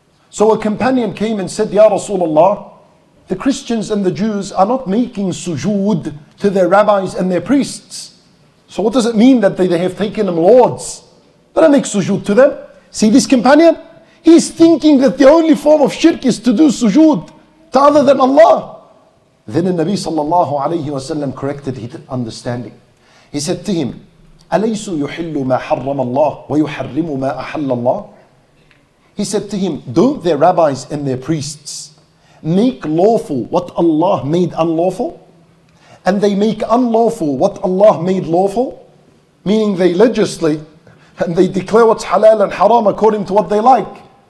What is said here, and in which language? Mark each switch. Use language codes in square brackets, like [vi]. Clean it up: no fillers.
[en] So a companion came and said, Ya Rasulullah, the Christians and the Jews are not making sujood to their rabbis and their priests. So what does it mean that they have taken them lords? They don't make sujood to them. See this companion? He's thinking that the only form of shirk is to do sujood to other than Allah. Then the Nabi sallallahu alayhi wa sallam corrected his understanding. He said to him, [ar] أَلَيْسُ يُحِلُّ مَا حَرَّمَ اللَّهُ وَيُحَرِّمُ مَا أَحَلَّ اللَّهُ. [en] He said to him, don't their rabbis and their priests make lawful what Allah made unlawful? And they make unlawful what Allah made lawful? Meaning they legislate and they declare what's halal and haram according to what they like.